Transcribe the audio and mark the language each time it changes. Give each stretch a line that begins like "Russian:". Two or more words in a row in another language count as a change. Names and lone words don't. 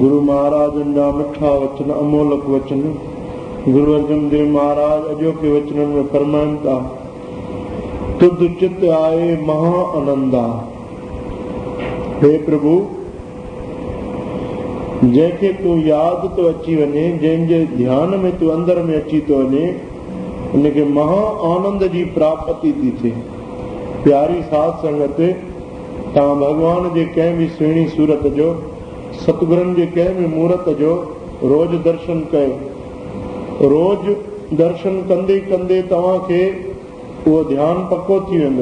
Sindhi: गुरु महाराज जा मिठा वचन अमोलक वचन गुरु अर्जन देव महाराज अजोके वचन में फरमाइन था,
Punjabi: ਤੁਧ ਚਿਤ ਆਏ ਮਹਾ ਆਨੰਦਾ।
Sindhi: हे प्रभु, जंहिंखे तूं यादि तो अची वञे, जंहिंजे ध्यान में तूं अंदर में अची तो वञे, उनखे महा आनंद जी प्राप्ति थी थिए। प्यारी साध संगत, तव्हां भगवान जे कंहिं बि सुहिणी सूरत जो, सतगुरनि जे कंहिं बि मूर्त जो रोज दर्शन कयो। रोज दर्शन कंदे कंदे तव्हांखे उहो ध्यानु पको थी वेंदो।